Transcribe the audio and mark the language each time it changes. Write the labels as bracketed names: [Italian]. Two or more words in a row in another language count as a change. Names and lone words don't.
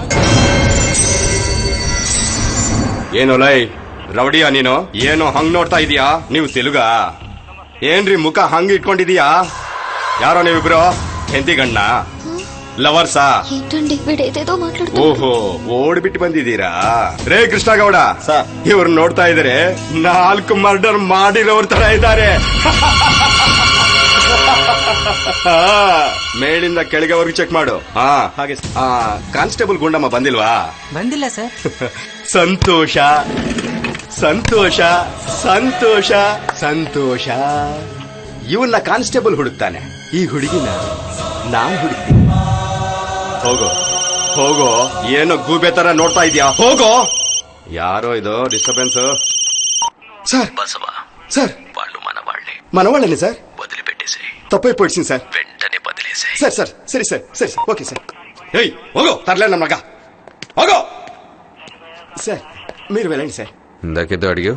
[Kannada] ಏನು ಲೈ ರೌಡಿಯಾ ನೀನು? ಏನು ಹಂಗ್ ನೋಡ್ತಾ ಇದೀಯಾ? ನೀವು ತೆಲುಗಾ? ಏನ್ರಿ ಮುಖ ಹಂಗ್ ಇಟ್ಕೊಂಡಿದೀಯಾ? ಯಾರೋ ನೀವಿಬ್ರು ಹೆಂಡತಿ ಗಂಡ ಲವರ್ಸಾ? [Telugu] ఏంటండి వీడేదేదో మాట్లాడుతూ. [Kannada] ಓಹೋ ಓಡ್ಬಿಟ್ಟು ಬಂದಿದ್ದೀರಾ? ರೇ ಕೃಷ್ಣಗೌಡ, ಇವ್ರು ನೋಡ್ತಾ ಇದಾರೆ 4 ಮರ್ಡರ್ ಮಾಡಿರೋರ್ ತರ ಇದ್ದಾರೆ. ಮೇಲಿಂದ ಕೆಳಗೆವರೆಗೂ ಚೆಕ್ ಮಾಡು. ಹಾಗೆ ಕಾನ್ಸ್ಟೇಬಲ್ ಗುಂಡಮ್ಮ ಬಂದಿಲ್ವಾ? ಬಂದಿಲ್ಲ ಸರ್. ಸಂತೋಷ ಸಂತೋಷ ಸಂತೋಷ ಸಂತೋಷ. ಇವನ್ನ ಕಾನ್ಸ್ಟೇಬಲ್ ಹುಡುಕ್ತಾನೆ, ಈ ಹುಡುಗಿನ ನಾನ್ ಹುಡುಕ್ತೀನಿ. ಹೋಗೋ ಹೋಗೋ, ಏನೋ ಗೂಬೆ ತರ ನೋಡ್ತಾ ಇದೀಯಾ? ಹೋಗೋ. ಯಾರೋ ಇದು ಡಿಸ್ಟರ್ಬೆನ್ಸ್? [Telugu] సార్ బసవ సార్ వాళ్ళు మనవాళ్లే, మనవాళ్ళని సార్ వదిలిపెట్టేసి తప్పైపోయింది సార్. వెంటనే బదిలేసాయి. సార్ సార్ సరే సార్ సరే ఓకే సార్. ఏయ్ ಹೋಗೋ, తరలే నమ్మగా ಹೋಗೋ. సార్ మీరు వెళ్ళండి సార్. ఇందాకేదో అడిగావు.